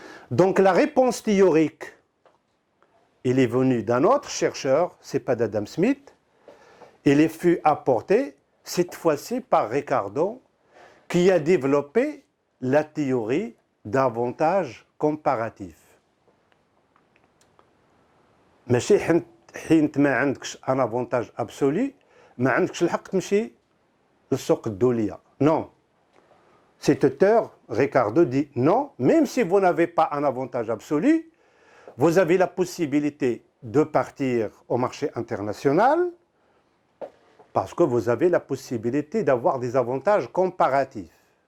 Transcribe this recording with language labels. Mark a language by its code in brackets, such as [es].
[fr] Donc la réponse théorique, il est venu d'un autre chercheur, ce n'est pas d'Adam Smith, il fut apporté cette fois-ci par Ricardo, qui a développé la théorie d'avantage comparatif. [ar] ماشي حين ما عندكش [fr] un avantage absolu [ar] ما عندكش الحق تمشي للسوق الدولية. [fr] Non. Cet auteur, Ricardo, dit non, même si vous n'avez pas un avantage absolu, vous avez la possibilité de partir au marché international parce que vous avez la possibilité d'avoir des avantages comparatifs.